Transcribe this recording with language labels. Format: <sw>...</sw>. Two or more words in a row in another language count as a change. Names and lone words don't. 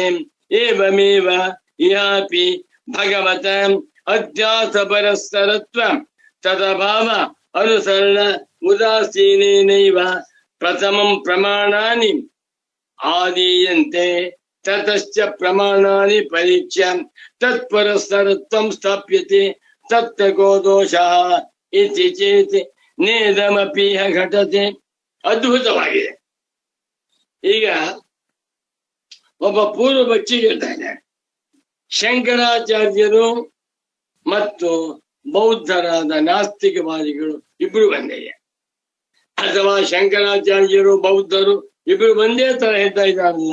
<sa>ಏವಮೇವ ಇಹಾಪಿ ಭಗವತ ಅಧ್ಯಾಸಪರಸ್ತರತ್ವ ತದಭಾವ ಅನುಸರಣ ಉದಾಸೀನೇನೈವ ಪ್ರಥಮಂ ಪ್ರಮಾಣಾನಿ ಆದೀಯಂತೆ ತತಶ್ಚ ಪ್ರಮಾಣಾನಿ ಪರೀಕ್ಷ್ಯ ತತ್ಪರಸ್ತರತ್ವಂ ಸ್ಥಾಪ್ಯತೆ ತತ್ತಕೋ ದೋಷಃ ಇತಿ ಚೇತ್ ನೇದಮಪೀಹ ಘಟತೆ.</sa> <kn>ಅದ್ಭುತವಾಗಿದೆ. ಈಗ ಒಬ್ಬ ಪೂರ್ವ ಪಕ್ಷಿ ಹೇಳ್ತಾನೆ, ಶಂಕರಾಚಾರ್ಯರು ಮತ್ತು ಬೌದ್ಧರಾದ ನಾಸ್ತಿಕವಾದಿಗಳು ಇಬ್ರು ಒಂದೇ, ಅಥವಾ ಶಂಕರಾಚಾರ್ಯರು ಬೌದ್ಧರು ಇಬ್ರು ಒಂದೇ ತರ ಹೇಳ್ತಾ ಇದ್ದಾರಲ್ಲ?</kn>